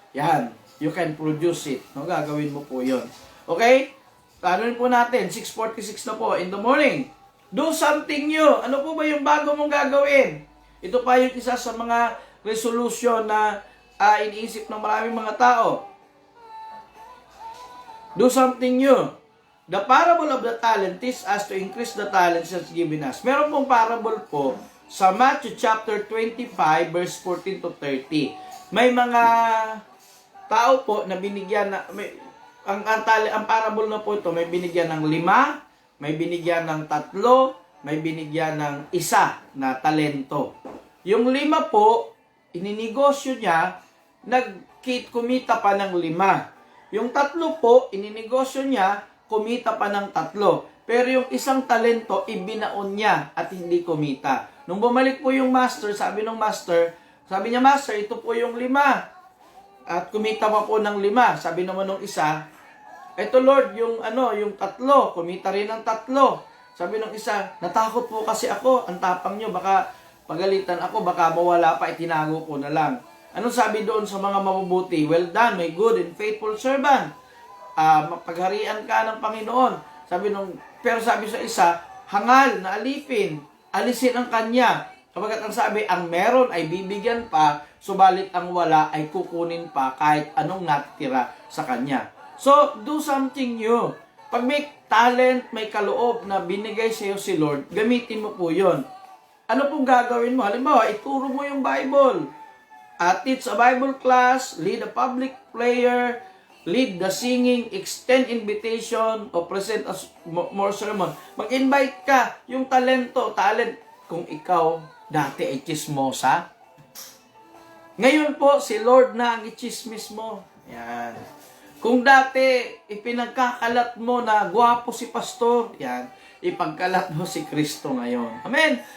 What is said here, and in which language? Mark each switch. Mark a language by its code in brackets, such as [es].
[tl] Yan. [en] You can produce it. [tl] No, gagawin mo po yun. Okay? Planuin po natin. [en] 6:46 [tl] na po [en] in the morning. Do something new. [tl] Ano po ba yung bago mong gagawin? Ito pa yung isa sa mga resolution na iniisip ng maraming mga tao. [en] Do something new. The parable of the talent teaches us to increase the talents that's given us. [tl] Meron pong parable po sa Matthew chapter 25 verse 14 to 30. May mga tao po na binigyan na ang parable na po ito, may binigyan ng 5, may binigyan ng 3, may binigyan ng 1 na talento. Yung 5 po, ininegosyo niya, kumita pa ng 5. Yung 3 po, ininegosyo niya, kumita pa ng 3. Pero yung 1 talento, ibinaon niya at hindi kumita. Nung bumalik po yung master, sabi niya, master, ito po yung 5. At kumita pa po ng 5. Sabi naman nung isa, ito Lord, yung 3, kumita rin ng 3. Sabi nung isa, natakot po kasi ako, ang tapang nyo, baka pagalitan ako, baka mawala pa, itinago ko na lang. Anong sabi doon sa mga mabubuti? [en] Well done, my good and faithful servant. [tl] Pagharian ka ng Panginoon. Pero sabi sa isa, hangal na alipin, alisin ang kanya. Kapag ang sabi, ang meron ay bibigyan pa, subalit ang wala ay kukunin pa kahit anong natitira sa kanya. So, [en] do something new. [tl] Pag may talent, may kaloob na binigay sa iyo si Lord, gamitin mo po yun. Ano pong gagawin mo? Halimbawa, ituro mo yung Bible. [en] Teach a Bible class, lead a public prayer, lead the singing, extend invitation, o present as more sermon. [tl] Mag-invite ka, yung talent. Kung ikaw dati ay chismosa, ngayon po, si Lord na ang ichismis mo. Yan. Kung dati, ipinagkakalat mo na gwapo si pastor, yan, ipagkalat mo si Kristo ngayon. Amen?